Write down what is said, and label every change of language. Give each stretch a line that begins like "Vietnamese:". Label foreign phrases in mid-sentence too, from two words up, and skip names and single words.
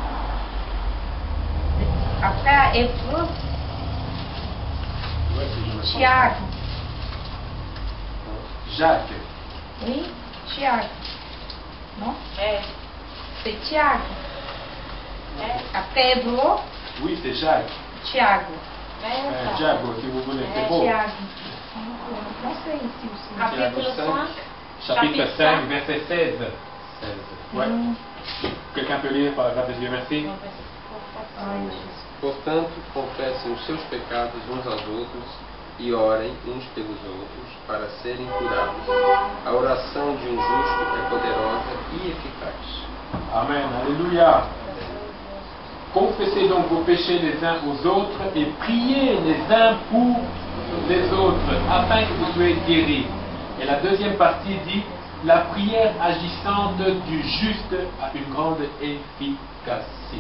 French: Après Hébreu, Tiago. Jacques. Oui, Tiago. Non? C'est Tiago. Après Hébreu, Oui, c'est Jacques. Tiago. Diago, si vous voulez, c'est beau.
Portuguese: Tiago. Não sei se o Capítulo 5.
French: Chapitre 5, verset 16. Ouais. Quelqu'un peut lire par la grâce de Dieu, merci.
Portuguese: Portanto, confessem os seus pecados uns aos outros e orem uns pelos outros para serem curados. A oração de um justo é poderosa e eficaz.
French: Amen. Alléluia. Confessez donc vos péchés les uns aux autres et priez les uns pour les autres afin que vous soyez guéris. Et la deuxième partie dit, la prière agissante du juste a une grande efficacité.